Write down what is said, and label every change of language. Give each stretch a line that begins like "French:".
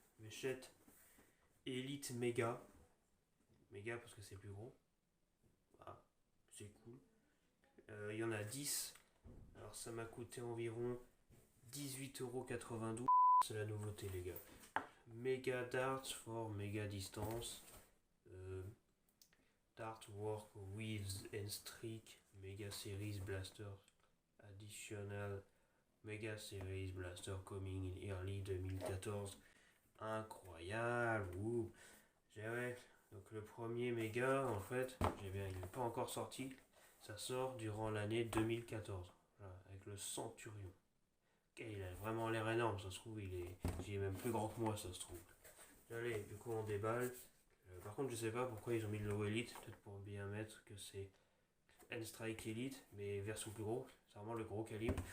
French: Fléchettes Elite Méga. Méga parce que c'est plus gros. Ah, c'est cool. Il y en a 10. Alors, ça m'a coûté environ 18,92€. C'est la nouveauté, les gars.
English: Mega Darts for Mega Distance. Euh, Dart Work Weaves and Streak. Mega Series Blaster. Additional Mega Series Blaster coming in early 2014.
French: Incroyable. Ouh. Ouais. Donc le premier méga, en fait, il n'est pas encore sorti. Ça sort durant l'année 2014. Voilà, avec le Centurion. Okay, il a vraiment l'air énorme, ça se trouve, il est même plus grand que moi, ça se trouve. Allez, du coup on déballe. Par contre, je sais pas pourquoi ils ont mis le logo Elite, peut-être pour bien mettre que c'est N-Strike Elite, mais version plus gros. C'est vraiment le gros calibre.